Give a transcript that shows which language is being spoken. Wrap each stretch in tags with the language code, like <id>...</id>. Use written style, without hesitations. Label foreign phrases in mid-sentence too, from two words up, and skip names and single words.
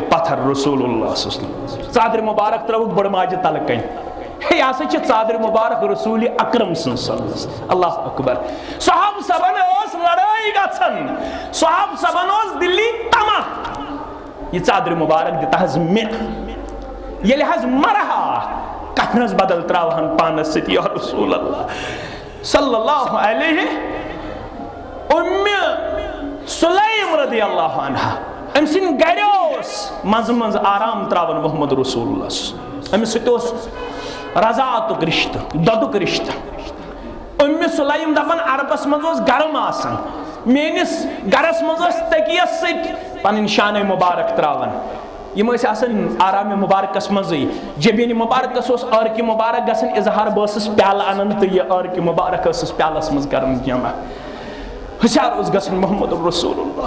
<ks>پتھر</ks> <ar>رسول اللہ صلی اللہ علیہ وسلم</ar> <ks>ژادرِ مُبارک ترٲوٕکھ بٕڑٕ ماجہِ تلہٕ کنۍ یہ ہسا چھِ ژادرِ مُبارک رسول اکرم سٕنٛز</ks> <ar>اللہ اکبر</ar> <ks>صحاب صبن اوس لڑٲے گژھان صحاب صبن اوس دلی تما یہ ژادرِ مُبارک دِتہٕ حظ مےٚ ییٚلہِ حظ مرہا کفنس بدل تراوہن پانس سۭتۍ</ks> <ar>یا رسول اللہ صلی اللہ علیہ</ar> <ks>سلیم</ks> <ar>رضی اللہ عنہ</ar> <ks>ام سن گرِ اوس منٛزٕ منٛزٕ آرام تراوان</ks> <ar>محمد رسول اللہ</ar> <ks>أمِس سۭتۍ اوس رضاعتُک رشتہٕ دۄدُک رشتہٕ سلیم دپان عربس منٛز اوس گرم آسان میٲنِس گرس منٛز ٲس تٔکیس سۭتۍ پنٕنۍ شانہ مُبارک تراوان یم ٲسۍ آسان آرامہِ مُبارکس منٛزٕے جبیٖنہِ مُبارکس اوس عٲرقہِ مُبارک گژھان اظہار بہٕ ٲسٕس پیالہٕ انان تہٕ یہِ عٲرقہِ مُبارک ٲسٕس پیالس منٛز کران جمع ہوشیار اوس گژھان محمد رسول</ks>